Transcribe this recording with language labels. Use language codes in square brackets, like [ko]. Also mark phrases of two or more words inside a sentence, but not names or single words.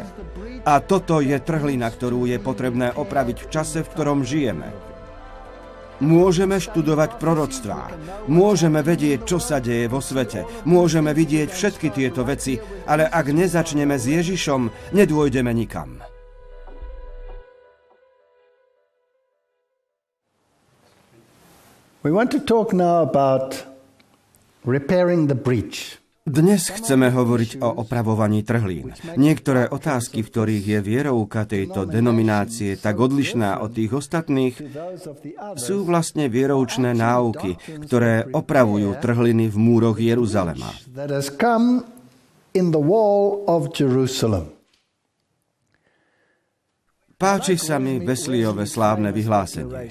[sk] A toto je trhlina, ktorú je potrebné opraviť v čase, v ktorom žijeme. Môžeme študovať proroctvá, môžeme vedieť, čo sa deje vo svete, môžeme vidieť všetky tieto veci, ale ak nezačneme s Ježišom, nedôjdeme nikam. [en] We want to talk now about repairing the breach. [sk] Dnes chceme hovoriť o opravovaní trhlín. Niektoré otázky, v ktorých je vierovka tejto denominácie tak odlišná od tých ostatných, sú vlastne vieroučné náuky, ktoré opravujú trhliny v múroch Jeruzalema. Páči sa mi Wesleyové slávne vyhlásenie.